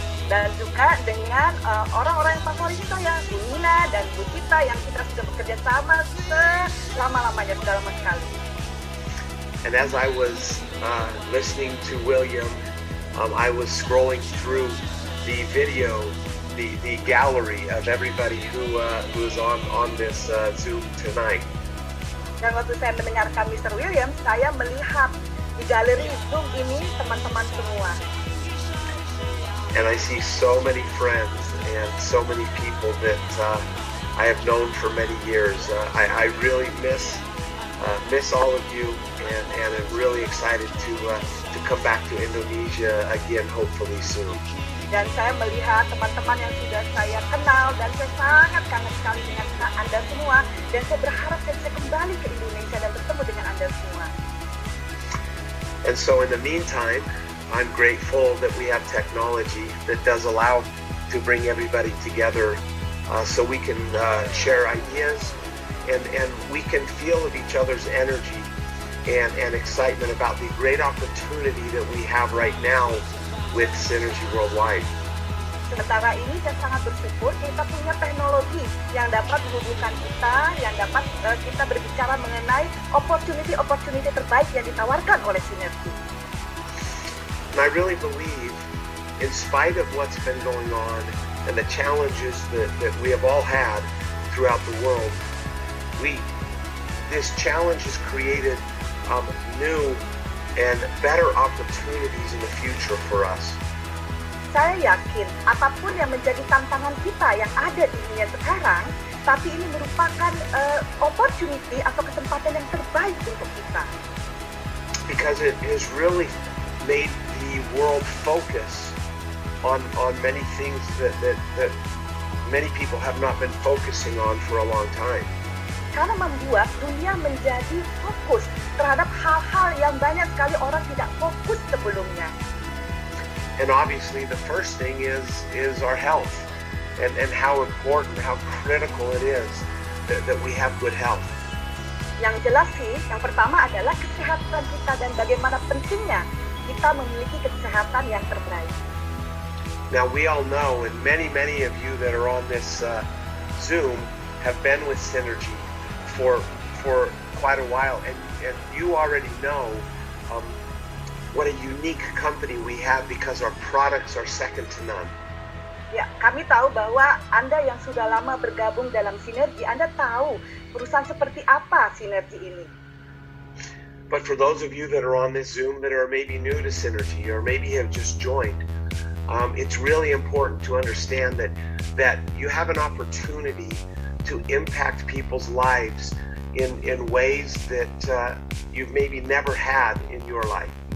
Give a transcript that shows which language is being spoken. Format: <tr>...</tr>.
<id>Dan juga dengan orang-orang yang favorit saya, Bu Nina dan Bu Tita yang kita sudah bekerja sama selama-lamanya, sudah lama sekali.</id> <en>And as I was listening to William, I was scrolling through the video, the gallery of everybody who is on this Zoom tonight.</en> <id>Dan waktu saya mendengarkan Mr. William, saya melihat di galeri Zoom ini teman-teman semua.</id> <en>And I see so many friends and so many people that I have known for many years. I really miss all of you, and I'm really excited to come back to Indonesia again, hopefully soon.</en> <id>Dan saya melihat teman-teman yang sudah saya kenal dan saya sangat kangen sekali dengan Anda semua, dan saya berharap saya bisa kembali ke Indonesia dan bertemu dengan Anda semua.</id> <en>And so in the meantime, I'm grateful that we have technology that does allow to bring everybody together so we can share ideas and we can feel of each other's energy and excitement about the great opportunity that we have right now with Synergy Worldwide.</en> <id>Sementara ini saya sangat bersyukur kita punya teknologi yang dapat menghubungkan kita, yang dapat kita berbicara mengenai opportunity terbaik yang ditawarkan oleh Synergy.</id> <en>And I really believe, in spite of what's been going on and the challenges that we have all had throughout the world, this challenge has created new and better opportunities in the future for us.</en> <id>Saya yakin apapun yang menjadi tantangan kita yang ada di dunia sekarang, tapi ini merupakan opportunity atau kesempatan yang terbaik untuk kita.</id> <en>Because it has really made the world focus on many things that many people have not been focusing on for a long time.</en> <id>Karena membuat dunia menjadi fokus terhadap hal-hal yang banyak sekali orang tidak fokus sebelumnya.</id> <en>And obviously the first thing is our health and how important, how critical it is that we have good health.</en> <id>Yang jelas sih, yang pertama adalah kesehatan kita dan bagaimana pentingnya kita memiliki kesehatan yang terbaik.</id> <en>Now we all know, and many of you that are on this Zoom have been with Synergy for quite a while, and you already know what a unique company we have because our products are second to none.</en> <id>Ya, kami tahu bahwa Anda yang sudah lama bergabung dalam Synergy, Anda tahu perusahaan seperti apa Synergy ini.</id> <en>But for those of you that are on this Zoom that are maybe new to Synergy or maybe have just joined, it's really important to understand that you have an opportunity to impact people's lives in ways that you've maybe never had in your life.</en>